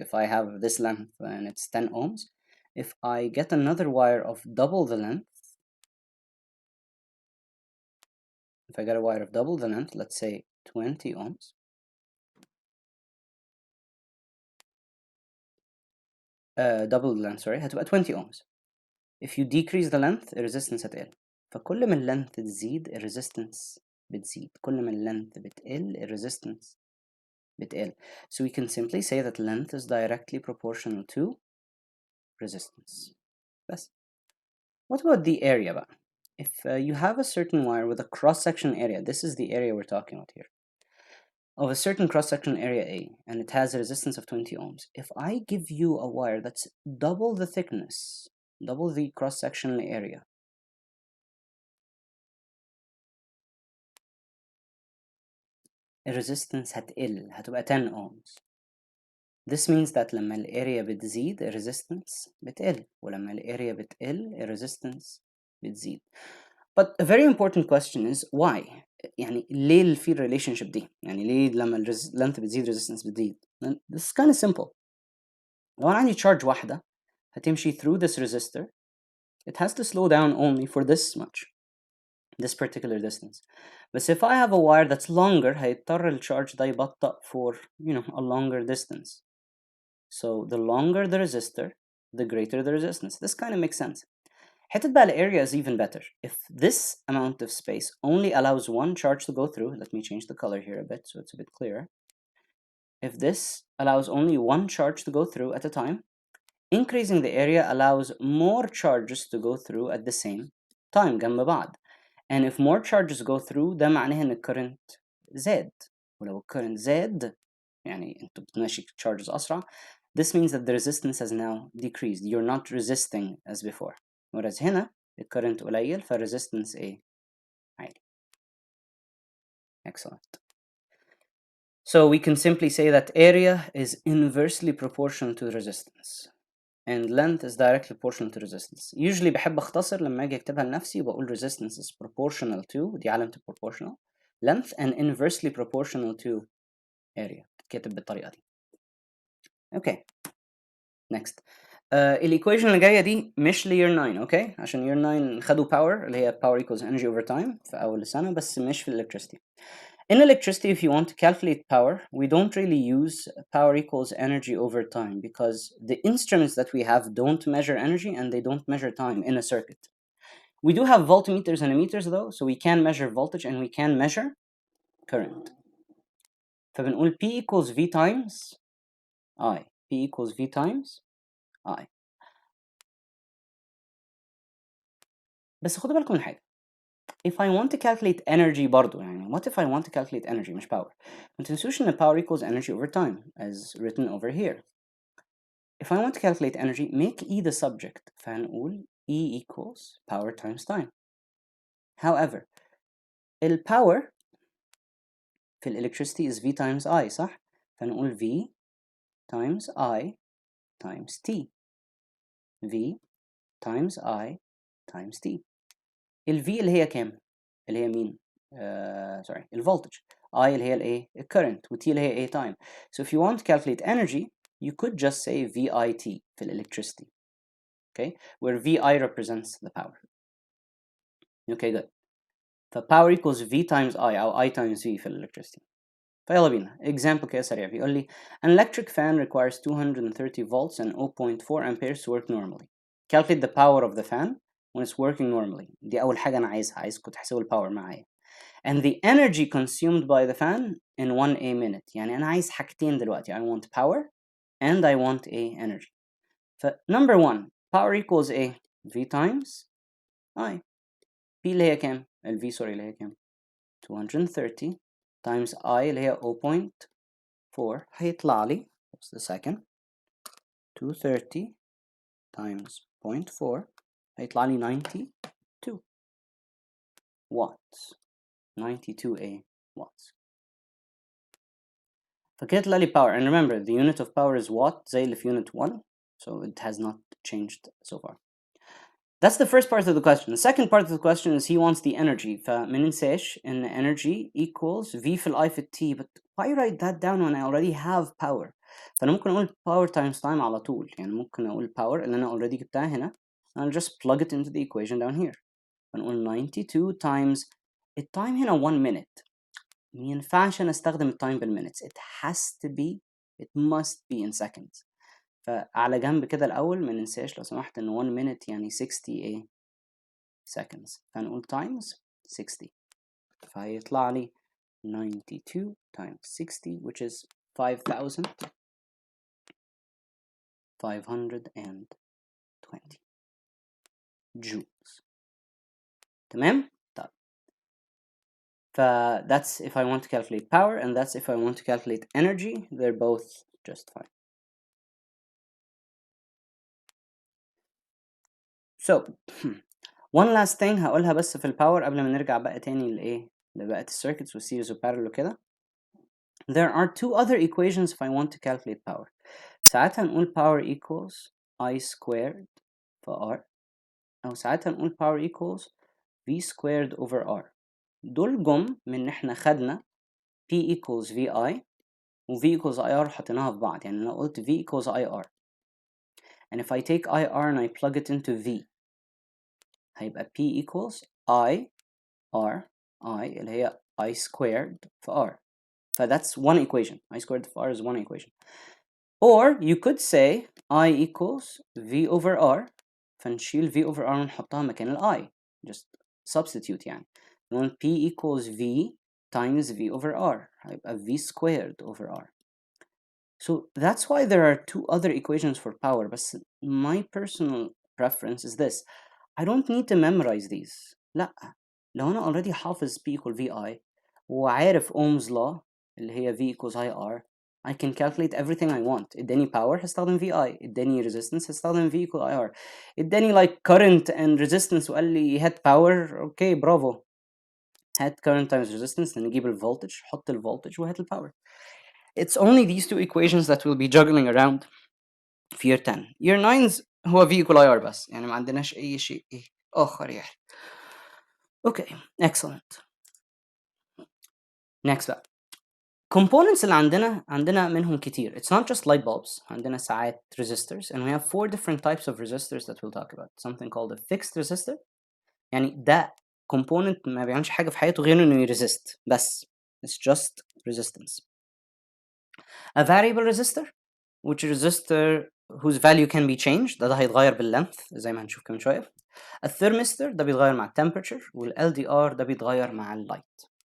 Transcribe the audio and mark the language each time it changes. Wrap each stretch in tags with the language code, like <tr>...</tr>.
<en>If I have this length and it's 10 ohms, if I get another wire of double the length, if I get a wire of double the length, let's say 20 ohms, double the length, sorry, هتبقى 20 ohms. If you decrease the length,</en> <ar>الريزيستنس هتقل. فكل ما اللينث تزيد الريزيستنس بتزيد، كل ما اللينث بتقل الريزيستنس بتقل.</ar> <en>So we can simply say that length is directly proportional to resistance.</en> <ar>بس.</ar> <en>What about the area بقى? If you have a certain wire with a cross-section area, this is the area we're talking about here, of a certain cross-section area A, and it has a resistance of 20 ohms. If I give you a wire that's double the thickness, double the cross-sectional area,</en> <ar>الريزيستنس هتقل، هتبقى</ar> <en>10 ohms. This means that</en> <ar>لما الاريا بتزيد الريزيستنس بتقل، ولما الاريا بتقل الريزيستنس بتزيد.</ar> <en>But a very important question is why؟</en> <ar>يعني ليه في relationship دي؟ يعني ليه لما length بتزيد resistance بتزيد؟</ar> <en>This is kind of simple.</en> <ar>لو أنا عندي charge واحدة هتمشي</ar> <en>through this resistor, it has to slow down only for this much, this particular distance. But if I have a wire that's longer</en> <ar>هيضطر الcharge ده يبطأ</ar> <en>for a longer distance. So the longer the resistor, the greater the resistance. This kind of makes sense.</en> <ar>حتة بقى</ar> <en>area is even better. If this amount of space only allows one charge to go through, let me change the color here a bit so it's a bit clearer. If this allows only one charge to go through at a time, increasing the area allows more charges to go through at the same time</en> <ar>جنب بعض.</ar> <en>And if more charges go through</en> <ar>ده معناه إن الcurrent زاد. ولو الcurrent زاد يعني أنت بتمشي charges أسرع.</ar> <en>This means that the resistance has now decreased. You're not resisting as before.</en> <ar>Whereas هنا الcurrent قليل فالresistance إيه؟ عالي.</ar> <en>Excellent. So we can simply say that area is inversely proportional to resistance and length is directly proportional to resistance.</en> <ar>Usually بحب أختصر لما أجي أكتبها لنفسي وبقول</ar> <en>resistance is proportional to</en> <ar>دي علامة</ar> <en>proportional length and inversely proportional to area</en> <ar>تتكتب بالطريقة دي.</ar> <en>Okay. Next.</en> <ar>الإيكويشن اللي جاية دي مش ل year 9 okay عشان year 9 خدوا power اللي هي</ar> <en>power equals energy over time</en> <ar>في أول السنة بس مش في electricity.</ar> <en>In electricity, if you want to calculate power, we don't really use power equals energy over time because the instruments that we have don't measure energy and they don't measure time in a circuit. We do have voltmeters and ammeters though, so we can measure voltage and we can measure current. فبنقول P equals V times I. P equals V times I.</en> <ar>بس خدوا بالكم من حاجة.</ar> <en>if I want to calculate energy برضو يعني what if I want to calculate energy</en> <ar>مش power؟ ما تنسوش إن</ar> <en>power equals energy over time as written over here. If I want to calculate energy, make E the subject. فهنقول E equals power times time. However, power في electricity is V times I صح؟ فنقول V times I times T. V times I times T.</en> <ar>V اللي هي كام؟ اللي هي مين؟ sorry الvoltage. I اللي هي الايه؟ current و T اللي هي ايه؟ time.</ar> <en>So if you want to calculate energy, you could just say VIT في electricity. Okay, where VI represents the power. Okay, good. فpower equals V times I أو I times V في electricity.</en> <ar>فيلا بينا example كده سريع بيقول لي</ar> <en>an electric fan requires 230 volts and 0.4 amperes to work normally. Calculate the power of the fan when it's working normally.</en> <ar>دي أول حاجة أنا عايزكم تحسبوا الباور معايا.</ar> <en>And the energy consumed by the fan in 1 minute.</en> <ar>يعني أنا عايز حاجتين دلوقتي.</ar> <en>I want power and I want energy. ف number one power equals V times I. P اللي هي كام؟ V sorry اللي هي كام؟ 230 times I اللي هي 0.4 هيطلع لي just a second 230 times 0.4 هيطلع لي 92 watts 92 watts.</en> <ar>فكده طلع لي</ar> <en>power and remember the unit of power is watt زي اللي في unit 1 so it has not changed so far. That's the first part of the question. The second part of the question is he wants the energy.</en> <ar>فما ننساش إن energy equals V في I في T.</ar> <en>But why write that down when I already have power?</en> <ar>فأنا ممكن أقول power times time على طول. يعني ممكن أقول power اللي أنا already جبتها هنا.</ar> <en>I'll just plug it into the equation down here.</en> <ar>فنقول 92 times التايم هنا 1 minute. ما ينفعش أنا أستخدم التايم بالminutes.</ar> <en>It has to be, it must be in seconds.</en> <ar>فعلى جنب كده الأول ما ننساش لو سمحت إن 1 minute يعني 60 seconds.</ar> <en>فنقول times 60 فهيطلع لي 92 times 60 which is 5,520 joules.</en> <ar>تمام؟ طيب.</ar> <en>That's if I want to calculate power and that's if I want to calculate energy. They're both just fine. So one last thing</en> <ar>هقولها بس في الباور قبل ما نرجع بقى تاني لبقية السيركتس والسيريز وبارallel وكده.</ar> <en>There are two other equations if I want to calculate power. ساعتها نقول power equals I squared for R</en> <ar>أو ساعتها نقول</ar> <en>power equals V squared over R.</en> <ar>دول جم من إن إحنا خدنا P equals VI و V equals IR حطيناها في بعض. يعني أنا قلت</ar> <en>V equals IR and if I take IR and I plug it into V هيبقى P equals I R I اللي هي I squared for R. So that's one equation. I squared for R is one equation. Or you could say I equals V over R</en> <ar>فنشيل V over R ونحطها مكان ال</ar> <en>I. Just substitute يعني. نقول P equals V times V over R هيبقى V squared over R. So that's why there are two other equations for power. But my personal preference is this. I don't need to memorize these.</en> <ar>لا. لو أنا already حافظ P equal VI وعارف Ohm's law اللي هي V equals IR</ar> <en>I can calculate everything I want.</en> <ar>اداني power هستخدم VI. اداني resistance هستخدم V equal IR. اداني like current and resistance وقال لي هات power. اوكي برافو. هات current times resistance نجيب الفولتج حط الفولتج وهات الباور.</ar> <en>It's only these two equations that we'll be juggling around في year 10.</en> <ar>year 9's هو V equal IR بس. يعني ما عندناش أي شيء آخر يعني.</ar> <en>Okay, excellent. Next بقى.</en> <ar>Components اللي عندنا منهم كتير.</ar> <en>It's not just light bulbs.</en> <ar>عندنا ساعات</ar> <en>resistors and we have 4 different types of resistors that we'll talk about. Something called a fixed resistor.</en> <ar>يعني ده component ما بيعملش حاجة في حياته غير إنه يresist بس.</ar> <en>It's just resistance. A variable resistor which is a resistor whose value can be changed.</en> <ar>ده هيتغير بالlength زي ما هنشوف كمان شوية. A thermistor ده بيتغير مع temperature وال LDR ده بيتغير مع light.</ar>